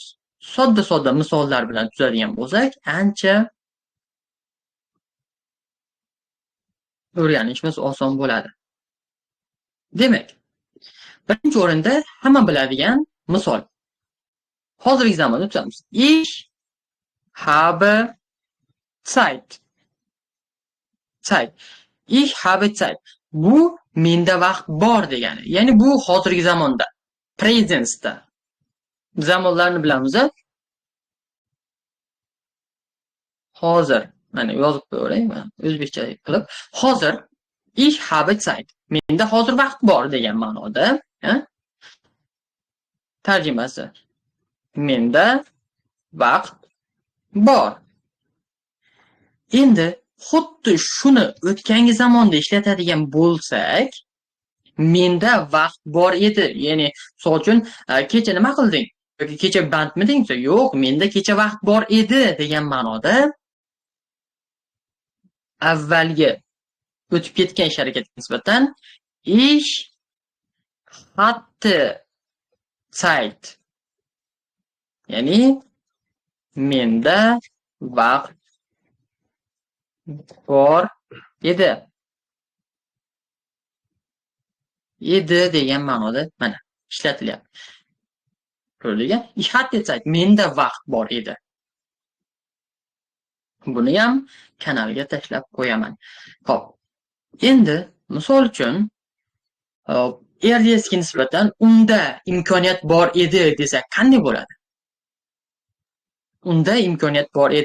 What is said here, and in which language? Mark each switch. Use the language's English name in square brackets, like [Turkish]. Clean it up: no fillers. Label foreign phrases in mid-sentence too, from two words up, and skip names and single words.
[Uzbek] Sodda misollar bilan tuzadigan bo'lsak, ancha o'rganishimiz oson bo'ladi. Demak, birinchi o'rinda hamma biladigan misol. Hozirgi zamonda tuzamiz. [German] Ich habe Zeit. Zeit. Ich habe Zeit. [Uzbek] Bu menda vaqt bor degani. Ya'ni bu hozirgi zamonda, presence'da. Zamonlarni bilamiz. Hozir, mana yozib qo'yaveray, o'zbekcha qilib. Hozir [German] ich habe Zeit. [Uzbek] Menda hozir vaqt bor degan ma'noda, tarjimasi. Menda vaqt bor. Endi xuddi shuni o'tgangi zamonda ishlatadigan bo'lsak, menda vaqt bor edi. Ya'ni, misol uchun, kecha nima qilding? Yoki kecha bandmiding? Yo'q, menda kecha vaqt bor edi degan ma'noda avvalgi o'tib ketgan ish harakatiga nisbatan [German] ich hatte Zeit. [Uzbek] Ya'ni menda vaqt bor edi. Edi degan ma'noda mana ishlatilyapti. Ko'rdingmi? [German] Ich hatte Zeit. [Uzbek] Menda vaqt bor edi. Buni ham kanalga tashlab qo'yaman. Xo'p. Endi misol uchun erga nisbatan unda imkoniyat bor edi desak qanday bo'ladi? Unda imkoniyat bor edi.